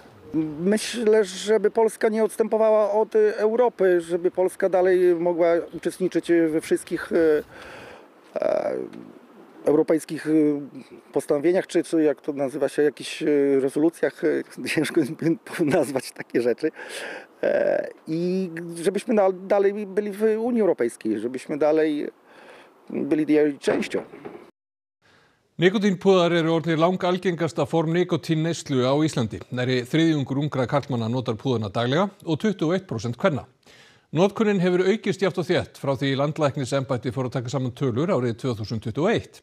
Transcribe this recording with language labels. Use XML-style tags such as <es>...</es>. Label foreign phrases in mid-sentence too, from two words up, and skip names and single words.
<pl>Myślę, żeby Polska nie odstępowała od Europy, żeby Polska dalej mogła uczestniczyć we wszystkich europejskich postanowieniach, czy jak to nazywa się, jakichś rezolucjach, ciężko nazwać takie rzeczy. I żebyśmy dalej byli w Unii Europejskiej, żebyśmy dalej byli jej częścią.</pl> <is>Nikótínpúðar eru orðnir langalgengasta form nikótínneyslu á Íslandi. Nærri þriðjungur ungra karlmanna notar púðana daglega og 21% kvenna. Notkunin hefur aukist jafnt og þétt frá því landlæknisembættið fór að taka saman tölur árið 2021.</is>